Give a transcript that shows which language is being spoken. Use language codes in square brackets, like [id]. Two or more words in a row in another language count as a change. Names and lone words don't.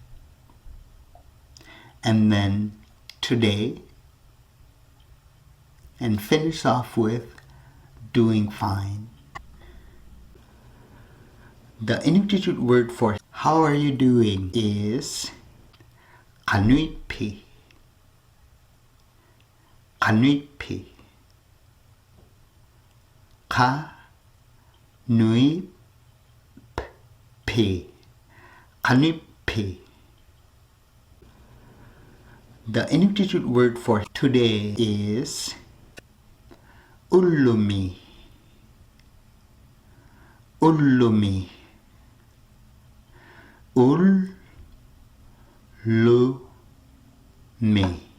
[en] And then today, and finish off with doing fine. The Inuktitut word for how are you doing is Kanuipi. [iu] Kanuipi. Ka nui p. Kanuipi. [en] The Inuktitut word for today is Ullumi. [iu] Ullumi. Ullumi.